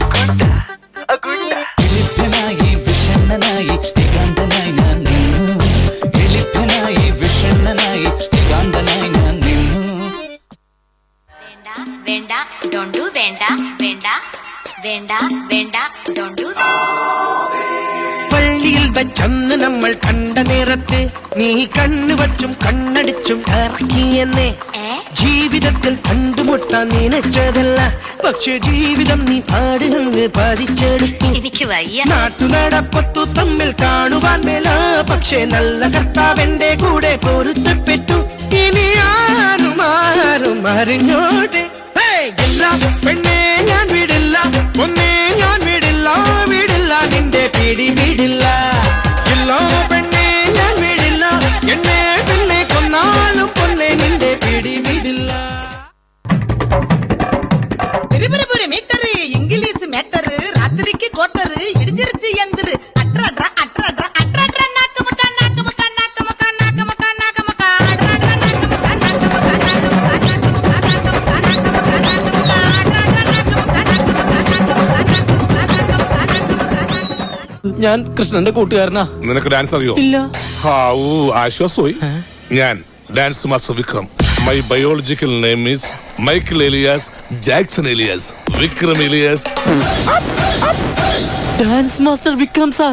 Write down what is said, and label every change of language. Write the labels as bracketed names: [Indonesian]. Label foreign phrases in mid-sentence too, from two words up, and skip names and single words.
[Malayalam] എളിപ്പനായി വിഷണ്ണനായി ഏകാന്തനായി ഞാൻ നിന്നു എളിപ്പനായി വിഷണ്ണനായി ഏകാന്തനായി ഞാൻ നിന്നു വേണ്ട [English] don't do [Malayalam] വേണ്ട വേണ്ട വേണ്ട വേണ്ട [English] don't do [Malayalam] പള്ളിയിൽ വെച്ചന്ന് നമ്മൾ കണ്ട നേരത്ത് നീ കണ്ണു വച്ചും കണ്ണടിച്ചും ഇറക്കിയെന്നെ ജീവിതത്തിൽ കണ്ടുമുട്ടാൻ നിനച്ചതല്ല പക്ഷെ ജീവിതം നീ പാടുകന്ന് പതിച്ചെടുത്തു എനിക്ക് വയ്യ നാട്ടുനടപ്പത്തു തമ്മിൽ കാണുവാൻ മേല പക്ഷെ നല്ല കർത്താവെന്റെ കൂടെ പൊരുത്തപ്പെട്ടു ഇനി ആരും അറിഞ്ഞോട്ടെ എല്ലാം പെണ്ണെ ഞാൻ വിടില്ല ഒന്നേ ഞാൻ വിടില്ല വിടില്ല നിന്റെ പിടി വിടില്ല ഇല്ലോ പെണ്ണെ ഞാൻ വിടില്ല എന്നെ പിന്നെ കൊന്നാലും പൊന്നെ നിന്റെ പിടി വിടില്ല [Tamil] மீட்டரு இங்கிலீஷ் மேட்டரு ராத்திரிக்கு கோட்டரு இடிஞ்சிருச்சு எந்திரு அட்ரா அட்ரா அட்ரா நாக்கு முக்கா நாக்கு முக்கா நாக்கு முக்கா நாக்கு முக்கா நாக்கு முக்கா அட்ரா நாக்கு முக்கா நாக்கு முக்கா நாக்கு முக்கா நாக்கு முக்கா நாக்கு முக்கா நாக்கு முக்கா நாக்கு முக்கா அட்ரா நாக்கு முக்கா நாக்கு முக்கா நாக்கு முக்கா நாக்கு முக்கா நாக்கு முக்கா [Malayalam] ഞാൻ കൃഷ്ണന്റെ കൂട്ടുകാരനാ. നിനക്ക് ഡാൻസ് അറിയോ? ഇല്ല. ഹാവൂ ആശ്വാസമായി. ഞാൻ [English] dance master [Malayalam] വിക്രം. [English] My biological name is Michael alias Jackson alias Vikram alias. dance master [Malayalam] വിക്രം സാർ.